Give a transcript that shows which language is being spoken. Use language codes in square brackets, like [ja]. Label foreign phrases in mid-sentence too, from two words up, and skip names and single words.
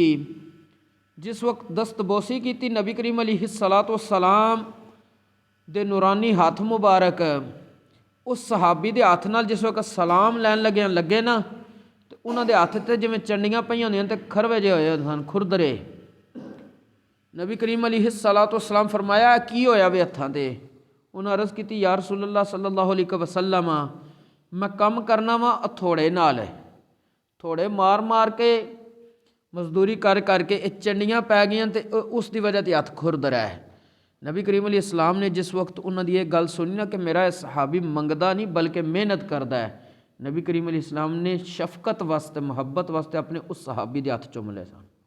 [pa] ਜਿਸ ਵਕਤ ਦਸਤਬੋਸੀ ਕੀਤੀ ਨਬੀ ਕਰੀਮ [ar] عليه الصلاة والسلام [pa] ਦੇ ਨੂਰਾਨੀ ਹੱਥ ਮੁਬਾਰਕ ਉਸ ਸਹਾਬੀ ਦੇ ਹੱਥ ਨਾਲ ਜਿਸ ਵਕਤ ਸਲਾਮ ਲੈਣ ਲੱਗੇ ਨਾ, ਤੇ ਉਹਨਾਂ ਦੇ ਹੱਥ 'ਤੇ ਜਿਵੇਂ ਚੰਡੀਆਂ ਪਈਆਂ ਹੁੰਦੀਆਂ ਤੇ ਖਰਵੇ ਜਿਹੇ ਹੋਏ ਸਨ, ਖੁਰਦਰੇ। ਨਬੀ ਕਰੀਮ [ar] عليه الصلاة والسلام [pa] ਫਰਮਾਇਆ ਕੀ ਹੋਇਆ ਵੇ ਹੱਥਾਂ 'ਤੇ? ਉਹਨਾਂ ਅਰਜ਼ ਕੀਤੀ [ar] يا رسول الله صلى الله عليه وسلم, [pa] मैं ਕੰਮ ਕਰਨਾ ਵਾਂ ਹਥੌੜੇ ਨਾਲ, ਥੋੜੇ ਮਾਰ ਕੇ ਮਜ਼ਦੂਰੀ ਕਰਕੇ ਇਹ ਚੰਡੀਆਂ ਪੈ ਗਈਆਂ ਤੇ ਉਸ ਦੀ ਵਜ੍ਹਾ 'ਤੇ ਹੱਥ ਖੁਰਦਰਾ ਹੈ। ਨਬੀ ਕਰੀਮ [ar] عليه السلام [pa] ਨੇ ਜਿਸ ਵਕਤ ਉਹਨਾਂ ਦੀ ਇਹ ਗੱਲ ਸੁਣੀ ਨਾ ਕਿ ਮੇਰਾ ਇਹ ਸਹਾਬੀ ਮੰਗਦਾ ਨਹੀਂ ਬਲਕਿ ਮਿਹਨਤ ਕਰਦਾ ਹੈ, ਨਬੀ ਕਰੀਮ [ar] عليه السلام [pa] ਨੇ ਸ਼ਫਕਤ ਵਾਸਤੇ ਮੁਹੱਬਤ ਵਾਸਤੇ ਆਪਣੇ ਉਸ ਸਹਾਬੀ ਦੇ ਹੱਥ ਚੁੰਮ ਲਏ ਸਨ।